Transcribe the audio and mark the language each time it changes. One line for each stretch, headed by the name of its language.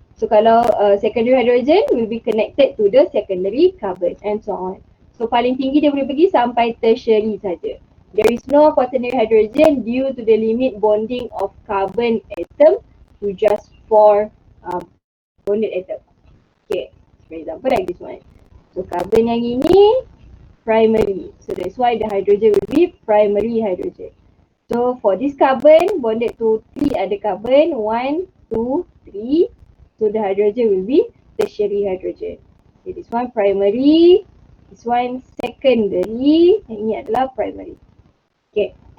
English: So kalau secondary hydrogen will be connected to the secondary carbon and so on. So
Malay: paling tinggi dia boleh pergi sampai tertiary saja.
English: There is no quaternary hydrogen due to the limit bonding of carbon atom to just 4 bonded atom. Okay, for example like this one.
Malay: So carbon yang ini primary.
English: So that's why the hydrogen will be primary hydrogen. So for this carbon bonded to 3 other carbon, 1, 2, 3. So the hydrogen will be tertiary hydrogen. Okay, this one primary, this one secondary,
Malay: yang ini adalah
English: primary. Okay.